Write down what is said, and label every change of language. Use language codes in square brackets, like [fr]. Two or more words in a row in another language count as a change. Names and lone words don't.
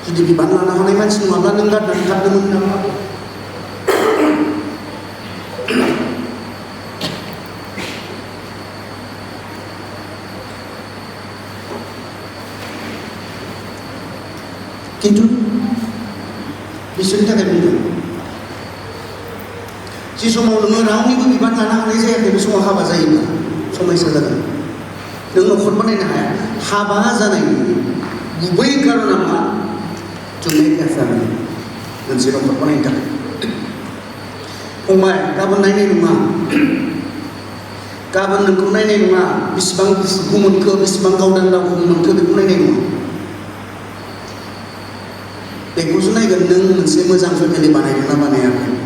[brx] जुदि बिबान लानो हानाय मानसि नङाब्ला नों गारनानै खारदोंमोन नामा? किन्तु बिसोरनि थाखाय बुंदों जि समाव नोङो रावनिबो बिबान लानो हानाय जायाखै बे समाव हाबा जायोब्ला समयसा जागोन। नों न'खर बानायनो हाया। हाबा जानायनि गुबै कारना मा? [en] To make a family. [brx] मोनसे न'खर बानायनो थाखाय। फंबाय गाबोन नायनाय नङा, गाबोन नोंखौ नायनाय नङा, बेसेबां दुखु मोनखो, बेसेबां गावदां दावखौ मोनखो बेखौ नायनाय नङा। बेखौसो नायगोन नों मोनसे मोजां फेमिलि बानायदोंना बानायाखै।